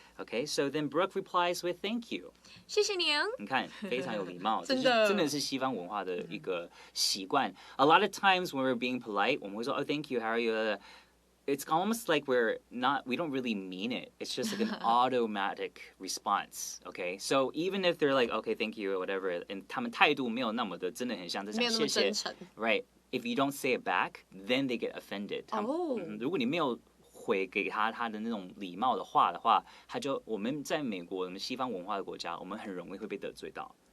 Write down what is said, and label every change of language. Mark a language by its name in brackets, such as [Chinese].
[English] Okay, so then Brooke replies with thank you. [Chinese] 谢谢您。你看，非常有礼貌，真的。真的是西方文化的一个习惯。 [English] A lot of times when we're being polite, [Chinese] 我们会说 [English] thank you, how are you? It's almost like we don't really mean it. It's just like an automatic response. Okay, so even if they're like, okay, thank you or whatever, and [Chinese] 他们态度没有那么的真的很像在讲没有那么谢谢真诚。 [English] Right, if you don't say it back, then they get offended. [Chinese] 如果你没有回给他的那种礼貌的话，我们在美国，我们西方文化的国家，我们很容易会被得罪到。